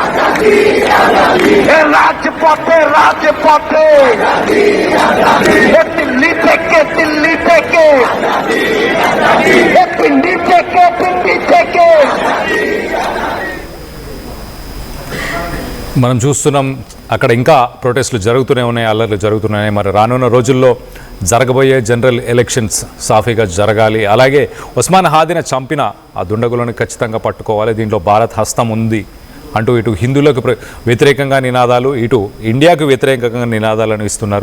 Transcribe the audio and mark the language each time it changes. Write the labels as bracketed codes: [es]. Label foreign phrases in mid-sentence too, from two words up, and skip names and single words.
[bn] রাজপথে রাজপথে দিল্লি থেকে পিন্ডি থেকে পিন্ডি থেকে [te] మనం చూస్తున్నాం అక్కడ ఇంకా ప్రొటెస్టులు జరుగుతూనే ఉన్నాయి, అల్లర్లు జరుగుతున్నాయి. మరి రానున్న రోజుల్లో జరగబోయే [en] general elections [te] సాఫీగా జరగాలి. అలాగే ఉస్మాన్ హాదీని చంపిన ఆ దుండగులను ఖచ్చితంగా పట్టుకోవాలి, దీంట్లో భారత్ హస్తం ఉంది అంటూ ఇటు హిందువులకు వ్యతిరేకంగా నినాదాలు, ఇటు ఇండియాకు వ్యతిరేకంగా నినాదాలను ఇస్తున్నారు.